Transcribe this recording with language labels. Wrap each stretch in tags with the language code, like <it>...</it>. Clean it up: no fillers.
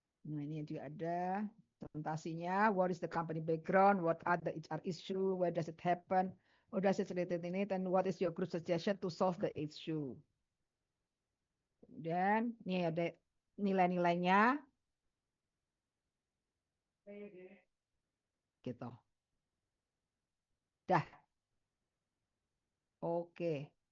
<id>Nah, ini juga ada presentasinya.</id> <en>What is the company background? What are the HR issue? Where does it happen? What does it related in it? And what is your group suggestion to solve the issue?</en> <id>Dan ini ada nilai-nilainya. Gitu. Dah. Oke.</id>